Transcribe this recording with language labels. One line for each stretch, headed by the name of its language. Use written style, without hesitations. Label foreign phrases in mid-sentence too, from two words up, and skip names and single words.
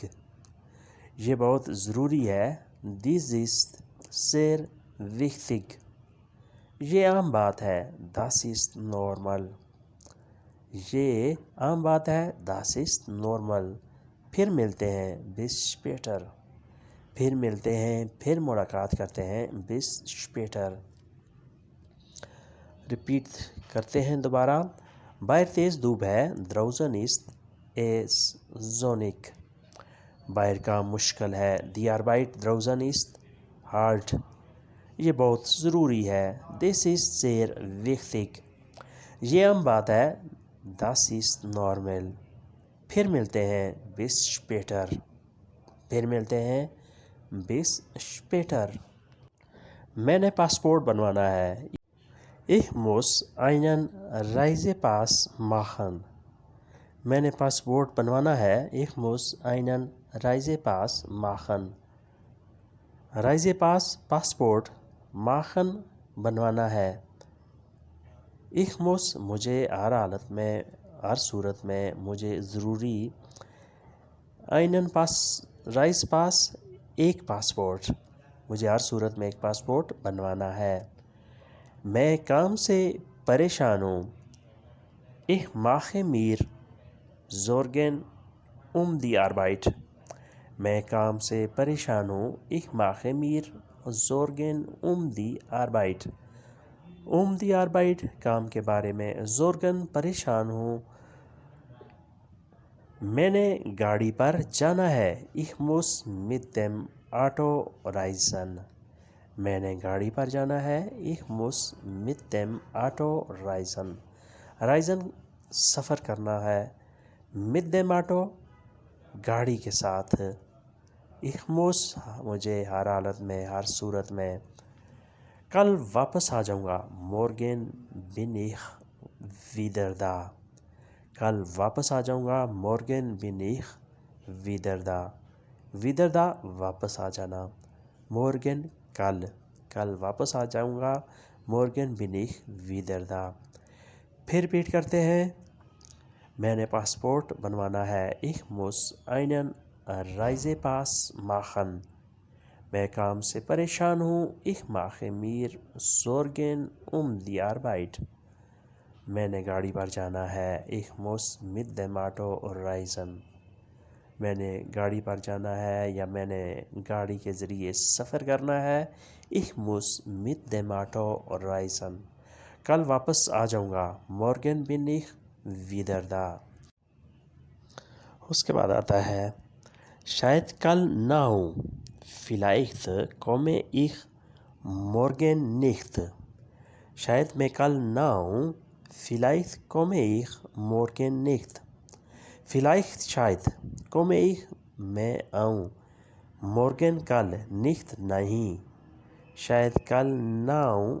Urdu: یہ بہت ضروری ہے،
German: dies ist sehr wichtig۔
Urdu: یہ عام بات ہے،
German: das ist normal۔
Urdu: یہ عام بات ہے،
German: das ist normal۔
Urdu: پھر ملتے ہیں،
German: bis später۔
Urdu: پھر ملتے ہیں، پھر ملاقات کرتے ہیں،
German: bis später۔
Urdu: رپیٹ کرتے ہیں دوبارہ۔ باہر تیز دھوپ ہے،
German: draußen ist es sonnig۔
Urdu: باہر کام مشکل ہے،
German: die Arbeit draußen ist hart۔
Urdu: یہ بہت ضروری ہے،
German: this ist sehr wichtig۔
Urdu: یہ عام بات ہے،
German: das ist normal۔
Urdu: پھر ملتے ہیں،
German: bis später۔
Urdu: پھر ملتے ہیں،
German: bis später۔
Urdu: میں نے پاسپورٹ بنوانا ہے،
German: Ich muss einen Reisepass machen۔
Urdu: میں نے پاسپورٹ بنوانا ہے،
German: Ich muss einen Reisepass machen۔
Urdu: Reisepass پاسپورٹ، machen بنوانا ہے۔
German: Ich muss
Urdu: مجھے ہر حالت میں، ہر صورت میں، مجھے ضروری،
German: einen Reisepass
Urdu: ایک پاسپورٹ، مجھے ہر صورت میں ایک پاسپورٹ بنوانا ہے۔ میں کام سے پریشان ہوں،
German: Ich mache mir Sorgen um die Arbeit۔
Urdu: میں کام سے پریشان ہوں،
German: Ich mache mir Sorgen um die Arbeit۔ die Arbeit
Urdu: کام کے بارے میں، Sorgen پریشان ہوں۔ میں نے گاڑی پر جانا ہے،
German: Ich muss mit dem Auto reisen۔
Urdu: میں نے گاڑی پر جانا ہے،
German: Ich muss mit dem Auto reisen۔
Urdu: reisen سفر کرنا ہے،
German: mit dem Auto
Urdu: گاڑی کے ساتھ۔
German: Ich muss
Urdu: مجھے ہر حالت میں، ہر صورت میں۔ کل واپس آ جاؤں گا،
German: morgen bin ich wieder da۔
Urdu: کل واپس آ جاؤں گا،
German: morgen bin ich wieder da۔ wieder da
Urdu: واپس آ جانا، morgen کل، کل واپس آ جاؤں گا،
German: morgen bin ich wieder da۔
Urdu: پھر ریپیٹ کرتے ہیں، میں نے پاسپورٹ بنوانا ہے.
German: Ich muss einen Reisepass machen.
Urdu: میں کام سے پریشان ہوں.
German: Ich mache mir Sorgen die Arbeit.
Urdu: میں نے گاڑی پر جانا ہے.
German: Ich muss mit dem Auto reisen.
Urdu: میں نے گاڑی پر جانا ہے یا میں نے گاڑی کے ذریعے سفر کرنا ہے.
German: Ich muss mit dem Auto reisen.
Urdu: کل واپس آ جاؤں گا.
German: Morgen bin ich wieder da.
Urdu: اس کے بعد آتا ہے شاید کل نہ ہوں.
German: Vielleicht komme ich morgen nicht.
Urdu: شاید میں کل نہ آؤں.
German: Vielleicht komme ich morgen nicht.
Urdu: Vielleicht شاید
German: komme ich
Urdu: میں آؤں. Morgen کل nicht نہیں. شاید کل نہ آؤں.